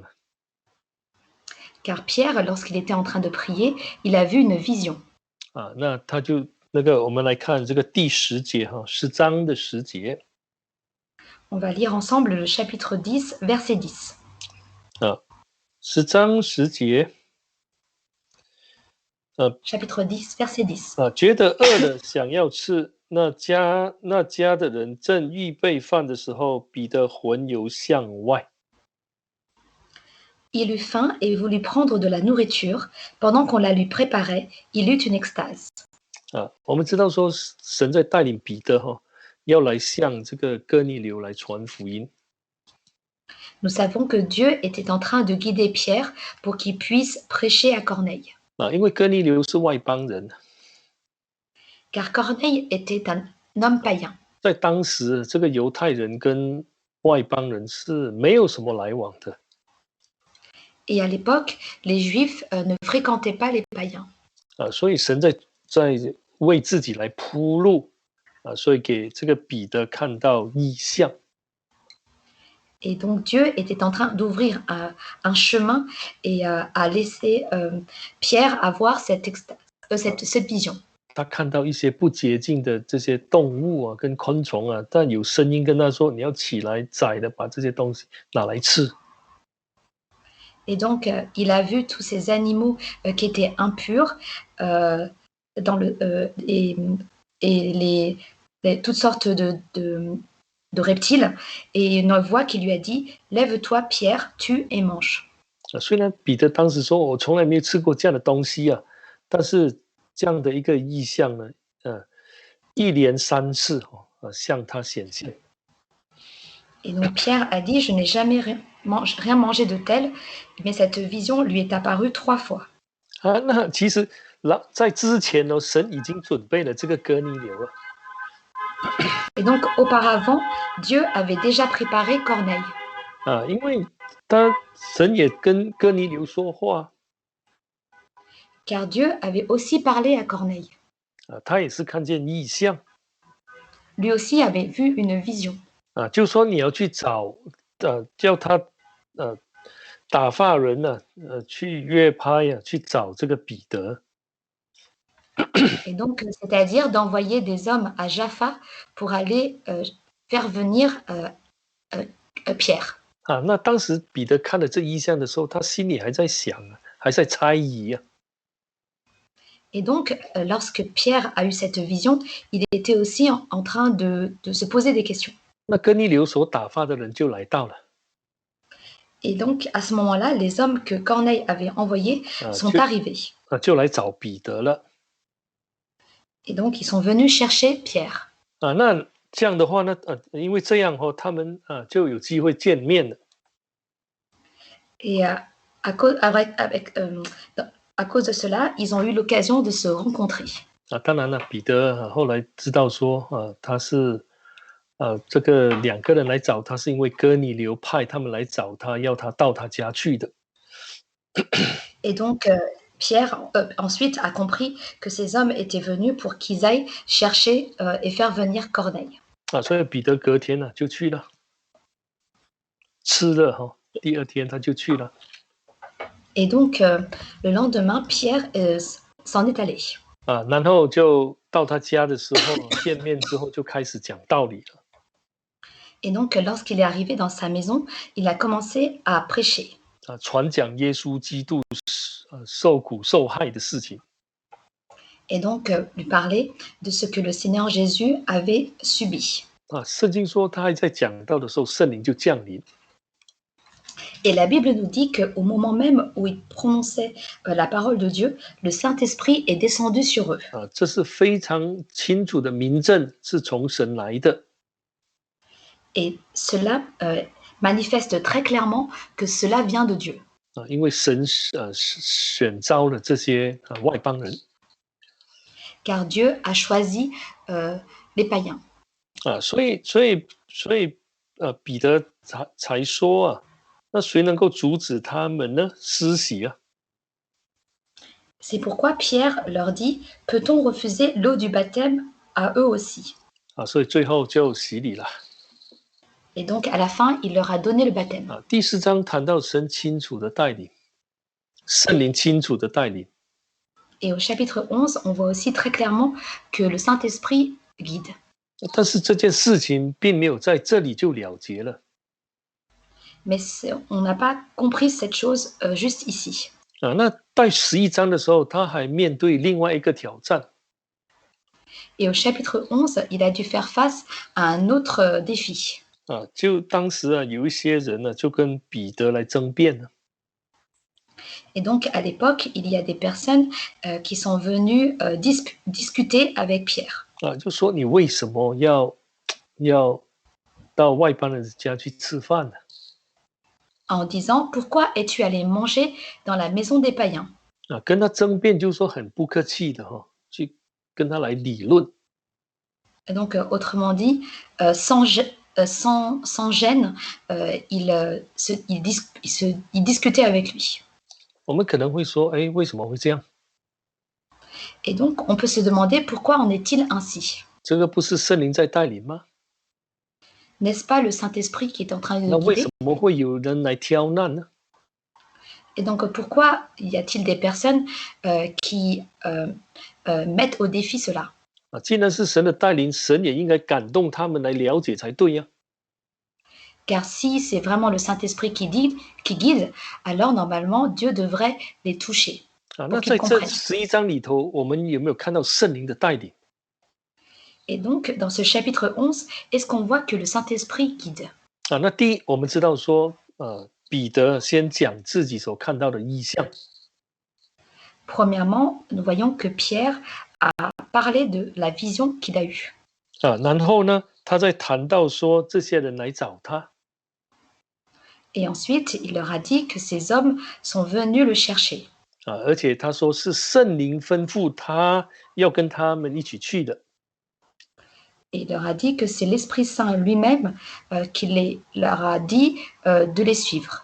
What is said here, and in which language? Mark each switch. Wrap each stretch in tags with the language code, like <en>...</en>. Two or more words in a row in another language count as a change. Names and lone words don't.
<fr>Car Pierre, lorsqu'il était en train de prier, il a vu une vision.</fr> <zh>那他就我们来看这个第10节10章的10节。</zh> <fr>On va lire ensemble le chapitre 10, verset 10.</fr> <zh>10 章10节。</zh> <fr>Chapitre 10, verset 10.</fr> <zh>觉得饿了，想要吃，那家的人正预备饭的时候，彼得魂游向外。</zh> <fr>Il eut faim et voulut prendre de la nourriture. Pendant qu'on la lui préparait, il eut une extase.</fr> <zh>我们知道说，神在带领彼得要来向这个哥尼流来传福音。</zh> <fr>Nous savons que Dieu était en train de guider Pierre pour qu'il puisse prêcher à Corneille.</fr> <zh>因为哥尼流是外邦人。</zh> <fr>Car Corneille était un homme païen.</fr> <zh>在当时，这个犹太人跟外邦人是没有什么来往的。</zh> <fr>Et à l'époque, les Juifs ne fréquentaient pas les païens.</fr> <zh>所以神在为自己来铺路所以给这个彼得看到异象。</zh> <fr>Et donc Dieu était en train d'ouvrir un chemin et à laisser Pierre avoir cette vision.</fr> <zh>他看到一些不洁净的这些动物跟昆虫但有声音跟他说：“你要起来宰的，把这些东西拿来吃。”</zh> <fr>Et donc, il a vu tous ces animaux qui étaient impurs et toutes sortes de reptiles. Et une voix qui lui a dit, « Lève-toi, Pierre, tue et mange. »</fr> <zh>虽然彼得当时说：“我从来没有吃过这样的东西但是这样的一个意象呢，一连3次向他显现。</zh> <fr>Et donc Pierre a dit, « Je n'ai jamais rien mangé de tel. » Mais cette vision lui est apparue 3 fois.</fr> <zh>那其实在之前神已经准备了这个哥尼流了。</zh> <fr>Et donc auparavant, Dieu avait déjà préparé Corneille.</fr> <zh>因为神也跟哥尼流说话。</zh> <fr>Car Dieu avait aussi parlé à Corneille.</fr> <zh>他也是看见异象。</zh> <fr>Lui aussi avait vu une vision.</fr> <zh>就说你要去找叫他打发人去约拍去找这个彼得。</zh> <fr>Et donc, c'est-à-dire d'envoyer des hommes à Jaffa pour aller faire venir Pierre.</fr> <zh>那当时彼得看了这异象的时候，他心里还在想还在猜疑</zh> <fr>Et donc, lorsque Pierre a eu cette vision, il était aussi en train de se poser des questions.</fr> <zh>那哥尼流所打发的人就来到了。</zh> <fr>Et donc, à ce moment-là, les hommes que Corneille avait envoyés sont arrivés.</fr> <zh>就来找彼得了。</zh> <fr>Et donc, ils sont venus chercher Pierre.</fr> <zh>那这样的话呢，因为这样他们就有机会见面了。</zh> <fr>Et à cause de cela, ils ont eu l'occasion de se rencontrer.</fr> <zh>当然了，彼得后来知道说他是这个2个人来找他，是因为哥尼流派他们来找他，要他到他家去的。</zh> <fr>Et donc, Pierre ensuite a compris que ces hommes étaient venus pour qu'ils aillent chercher et faire venir Corneille.</fr> <zh>所以彼得隔天就去了，吃了第2天他就去了。</zh> <fr>Et donc, le lendemain, Pierre s'en est allé.</fr> <zh>然后就到他家的时候见面之后就开始讲道理了。</zh> <fr>Et donc, lorsqu'il est arrivé dans sa maison, il a commencé à prêcher.</fr> <zh>传讲耶稣基督受苦受害的事情。</zh> <fr>Et donc, lui parler de ce que le Seigneur Jésus avait subi.</fr> <zh>圣经说他还在讲道的时候，圣灵就降临。</zh> <fr>Et la Bible nous dit qu'au moment même où ils prononçaient la parole de Dieu, le Saint-Esprit est descendu sur eux.</fr> <zh>这是非常清楚的明证，是从神来的。</zh> <fr>Et cela manifeste très clairement que cela vient de Dieu.</fr> <zh>因为神选召了这些外邦人。</zh> <fr>Car Dieu a choisi les païens.</fr> <zh>所以彼得才说啊，那谁能够阻止他们呢？施洗啊！</zh> <fr>C'est pourquoi Pierre leur dit, peut-on refuser l'eau du baptême à eux aussi?</fr> <zh>所以最后就洗礼了。</zh> <fr>Et donc à la fin, il leur a donné le baptême.</fr> <zh>第4章谈到神清楚的带领，圣灵清楚的带领。</zh> <fr>Et au chapitre 11, on voit aussi très clairement que le Saint-Esprit guide.</fr> <zh>但是这件事情并没有在这里就了结了。</zh> <fr>Mais on n'a pas compris cette chose juste ici.</fr> <zh>那在11章的时候，他还面对另外一个挑战。</zh> <fr>Et au chapitre 11, il a dû faire face à un autre défi.</fr> <zh>就当时有一些人呢，就跟彼得来争辩了。</zh> <fr>Et donc à l'époque, il y a des personnes qui sont venues discuter avec Pierre.</fr> <zh>就说你为什么要到外邦人家去吃饭呢？</zh> <fr>En disant, pourquoi es-tu allé manger dans la maison des païens?</fr> <zh>跟他争辩就是说很不客气的去跟他来理论。</zh> <fr>Et donc autrement dit, sans gêne, il discutait avec lui.</fr> <zh>我们可能会说，为什么会这样？</zh> <fr>Et donc on peut se demander pourquoi en est-il ainsi?</fr> <zh>这个不是圣灵在带领吗？</zh> <fr>N'est-ce pas le Saint-Esprit qui est en train de</fr> <zh>那</zh> <fr>nous</fr> <zh>为</zh> <fr>guider?</fr> <zh>什么会有人来挑难呢？</zh> <fr>Et donc pourquoi y a-t-il des personnes qui mettent au défi cela?</fr> <zh>既然是神的带领，神也应该感动他们来了解才对呀。</zh> <fr>Car si c'est vraiment le Saint-Esprit qui guide, alors normalement Dieu devrait les toucher.</fr> <zh>那在这11章里头，我们有没有看到圣灵的带领？</zh> <fr>Et donc dans ce chapitre 11, est-ce qu'on voit que le Saint-Esprit guide?</fr> <zh>那第一，我们知道说，彼得先讲自己所看到的异象。</zh> <fr>Premièrement, nous voyons que Pierre a parlé de la vision qu'il a eue.</fr> <zh>然后呢，他再谈到说这些人来找他。</zh> <fr>Et ensuite, il leur a dit que ces hommes sont venus le chercher.</fr> <zh>而且他说是圣灵吩咐他要跟他们一起去的。</zh> <fr>Et il leur a dit que c'est l'Esprit Saint lui-même qui leur a dit de les suivre.</fr>